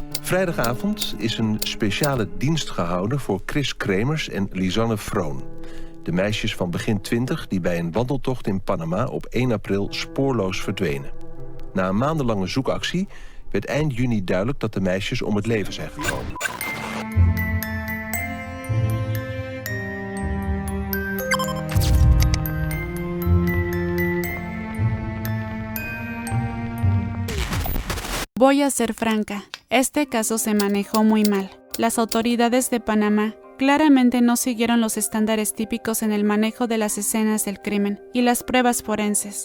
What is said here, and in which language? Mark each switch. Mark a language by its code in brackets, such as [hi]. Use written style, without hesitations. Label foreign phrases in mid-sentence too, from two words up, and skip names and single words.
[nl] Vrijdagavond is een speciale dienst gehouden voor Chris Kremers en Lisanne Vroon. De meisjes van begin 20 die bij een wandeltocht in Panama op 1 april spoorloos verdwenen. Na een maandenlange zoekactie werd eind juni duidelijk dat de meisjes om het leven zijn gekomen. [es] Voy a ser franca, este caso se manejó muy mal. Las autoridades de Panamá claramente no siguieron los estándares típicos en el manejo de las escenas del crimen y las pruebas forenses.